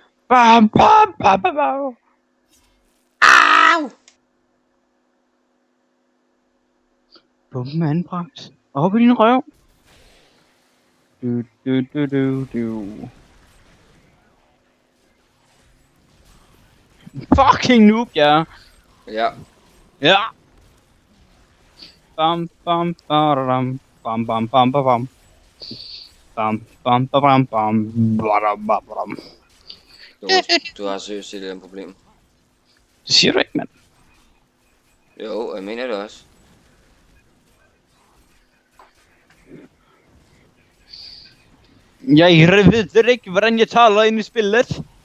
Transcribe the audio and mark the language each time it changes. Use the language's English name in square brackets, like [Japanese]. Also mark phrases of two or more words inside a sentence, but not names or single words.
[Danish] Bam, bam, bam, bam, bam. Au! Bummen anbragt. Op i din røv. Du. [English] Fucking noob, [Danish] ja. Ja. Ja. Bam, bam, badam. Bam, bam, bam, bam, bam. Bam, bam, bam, bam, badam, badam. Du har seriøst et eller andet problem. Det siger du ikke, mand. Jo, jeg mener det også. Jeg ved ikke, hvordan jeg taler ind i spillet.